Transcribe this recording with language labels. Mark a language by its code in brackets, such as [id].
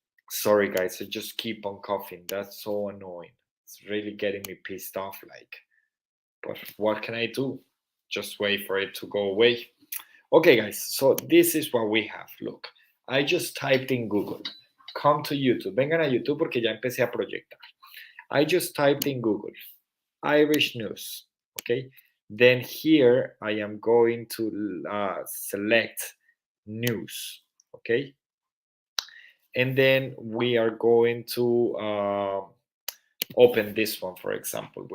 [en] Sorry, guys, I just keep on coughing. That's so annoying. It's really getting me pissed off. Like, but what can I do? Just wait for it to go away. Okay, guys, so this is what we have. Look, I just typed in Google. Come to YouTube. [es] Vengan a YouTube porque ya empecé a proyectar. [en] I just typed in Google Irish news. Okay, then here I am going to select news. Okay, and then we are going to open this one, for example.